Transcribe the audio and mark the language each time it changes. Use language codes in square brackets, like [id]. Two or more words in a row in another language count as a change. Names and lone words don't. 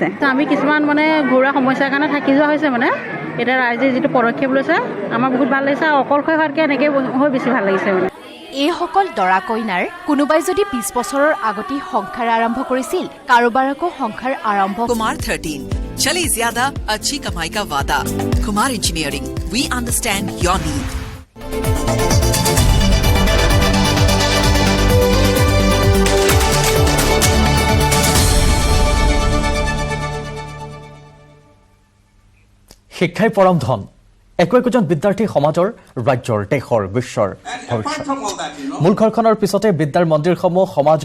[as] আমি কিছুমান ঘৰুৱা সমস্যাৰ কাৰণে থাকি যোৱা হৈছে, এতিয়া ৰাইজে যিটো পদক্ষেপ লৈছে আমাৰ বহুত ভাল লাগিছে আৰু অকলশৰে হোৱাতকৈ এনেকৈ হৈ বেছি ভাল লাগিছে। এইসকল দৰা কইনাৰ কোনোবাই যদি 20 বছৰৰ আগতে সংসাৰ আৰম্ভ কৰিছিল, কাৰোবাৰ আকৌ সংসাৰ আৰম্ভ [hi] কুমাৰ 13 चले ज्यादा अच्छी कमाई का वादा। कुमार इंजीनियरिंग, [en] we understand your need. [as] শিক্ষাই পৰম ধন একোজন বিদ্যাৰ্থী সমাজৰ ৰাজ্যৰ দেশৰ বিশ্বৰ ভৱিষ্যত মূল ঘৰখনৰ পিছতে বিদ্যাৰ মন্দিৰসমূহ সমাজ